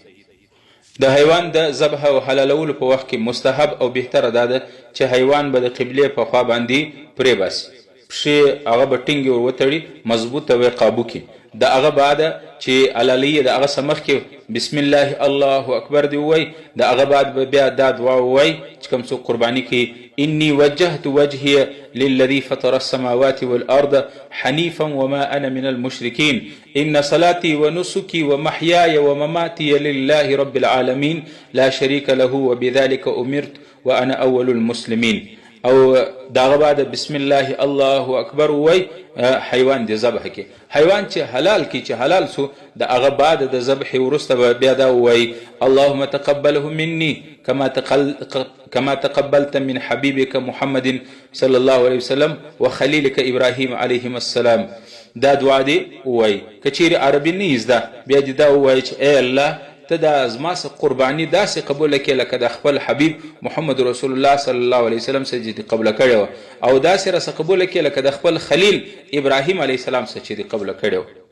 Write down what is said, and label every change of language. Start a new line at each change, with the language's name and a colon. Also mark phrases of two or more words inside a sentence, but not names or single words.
Pashto: د حیوان د ذبح او حلالولو په وخت کې مستحب او بهتره دا ده چې حیوان به د قبلې په خوا باندې پرېباسي، پښې هغه به ټینګې ور وتړي، مضبوطه وی قابو کې. د هغه بعده چې حلالي د هغه څه مخکې
Arabic: بسم الله الله اکبر
Pashto: دی ووایي، د هغه بعد به بیا دا دعا ووایي چې کوم څوک قرباني کوي
Arabic: إني وجهت وجهي للذي فطر السماوات والأرض حنيفا وما أنا من المشركين إن صلاتي ونسكي ومحياي ومماتي لله رب العالمين لا شريك له وبذلك أمرت وأنا أول المسلمين.
Pashto: او داغه بعد
Arabic: بسم الله الله اکبر
Pashto: وای حیوان دی ذبح کی. حیوان چې حلال کی چې حلال سو د هغه بعد د ذبح ورسته بیا دا وای
Arabic: اللهم تقبله مني كما تقبلت من حبيبك محمد صلى الله عليه وسلم وخليلك ابراهيم عليهم السلام.
Pashto: دا دعا دی وای. کچیر عربی نه زده بیا دا وای چې اے الله ته دا زما څه قرباني داسې قبوله کړې لکه د خپل حبیب محمد رسول الله
Arabic: صلی الله علیه وسلم
Pashto: څخه چې قبوله کړې وه، او داسې راڅه قبوله کړې لکه د خپل خلیل ابراهیم
Arabic: علیه السلام
Pashto: څخه چې قبوله کړې وه.